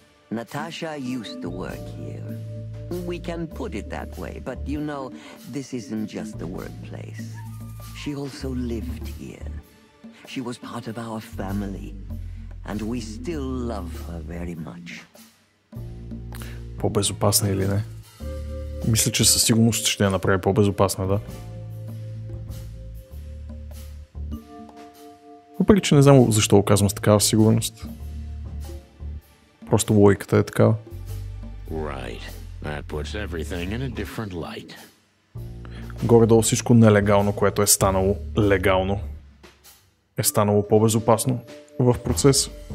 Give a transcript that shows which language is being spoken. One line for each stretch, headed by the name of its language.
English: Natasha used to work here. We can put it that way, but you know, this isn't just a workplace. She also lived here. She was part of our family, and we still love her very much.
Bulgarian: По-безопасна или не? Мисля, че със сигурност ще я направи по-безопасна, да. Въпреки, че не знам защо го казвам с такава сигурност. Просто логиката е такава.
English: Right. That puts everything in a different light.
Bulgarian: Горе-долу всичко нелегално, което е станало легално, е станало по-безопасно в процес.